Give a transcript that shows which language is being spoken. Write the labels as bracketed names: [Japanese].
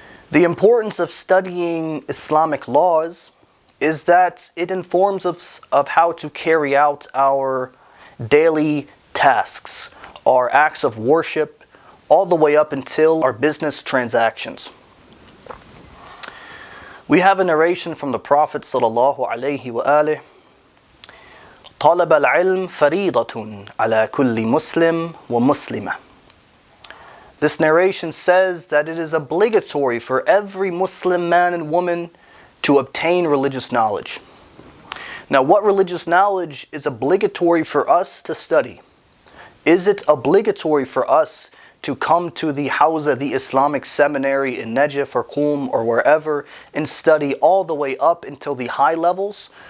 [English] The importance of studying Islamic laws is that it informs us of how to carry out our daily tasks, our acts of worship, all the way up until our business transactions. We have a narration from the Prophet sallallahu alaihi wasallam. [Arabic] طلب العلم فريضة على كل مسلم ومسلمة. [English] This narration says that it is obligatory for every Muslim man and woman to obtain religious knowledge. Now, what religious knowledge is obligatory for us to study? Is it obligatory for us to come to the Hawza, the Islamic seminary in Najaf or Qum or wherever, and study all the way up until the high levels?